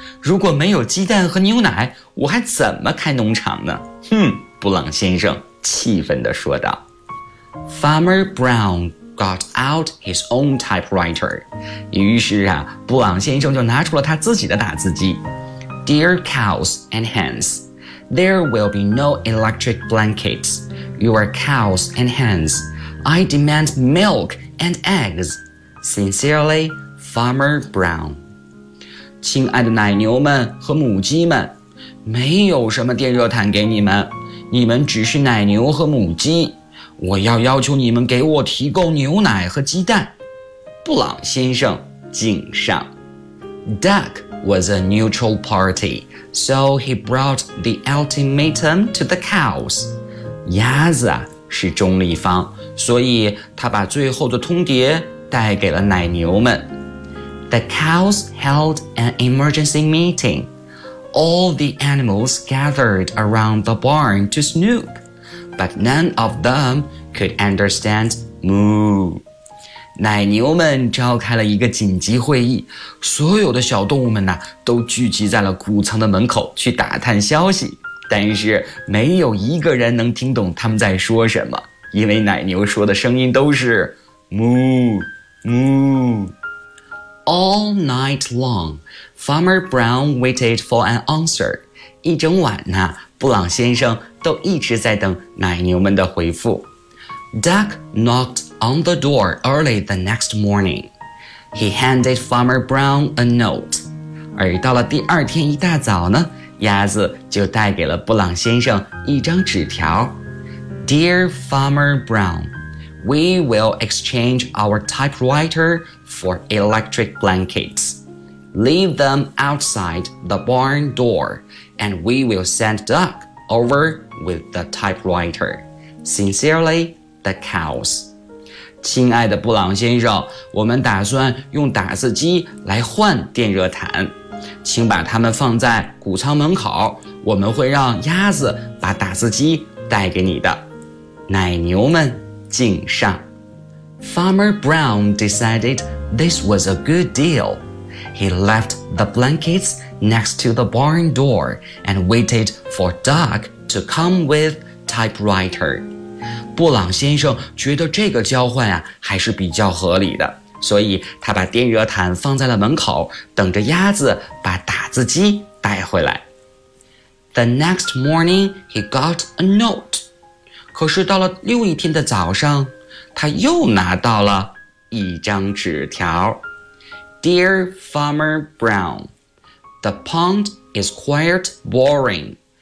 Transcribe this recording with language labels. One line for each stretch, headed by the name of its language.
Chinese: 如果没有鸡蛋和牛奶，我还怎么开农场呢？哼，布朗先生气愤地说道。
English: Farmer Brown got out his own typewriter.
Chinese: 于是啊，布朗先生就拿出了他自己的打字机。
English: Dear cows and hens, there will be no electric blankets. Your cows and hens, I demand milk. And eggs. Sincerely, Farmer Brown.
Chinese: 亲爱的奶牛们和母鸡们，没有什么电热毯给你们，你们只是奶牛和母鸡，我要求你们给我提供牛奶和鸡蛋。布朗先生敬上。
English: Duck was a neutral party, so he brought the ultimatum to the cows.
Chinese: 鸭子啊是中立方，所以他把最后的通牒带给了奶牛们。
English: The cows held an emergency meeting. All the animals gathered around the barn to snoop, but none of them could understand moo.
Chinese: 奶牛们召开了一个紧急会议，所有的小动物们呢，都聚集在了谷仓的门口去打探消息。但是没有一个人能听懂他们在说什么，因为奶牛说的声音都是 moo, moo.
English: All night long, Farmer Brown waited for an answer.
Chinese: 一整晚呢，布朗先生都一直在等奶牛们的回复。
English: Duck knocked on the door early the next morning. He handed Farmer Brown a note.
Chinese: 而到了第二天一大早呢，鸭子就带给了布朗先生一张纸条。
English: Dear Farmer Brown, we will exchange our typewriter for electric blankets. Leave them outside the barn door, and we will send Duck over with the typewriter. Sincerely, the cows.
Chinese: 亲爱的布朗先生，我们打算用打字机来换电热毯。请把它们放在谷仓门口，我们会让鸭子把打字机带给你的。奶牛们敬上。
English: Farmer Brown decided this was a good deal. He left the blankets next to the barn door and waited for Duck to come with typewriter.
Chinese: 布朗先生觉得这个交换啊还是比较合理的。所以他把电热毯放在了门口，等着鸭子把打字机带回来。
English: The next morning, he got a note.
Chinese: 可是到了又一天的早上，他又拿到了一张纸条。
English: Dear Farmer Brown, the pond is quite boring.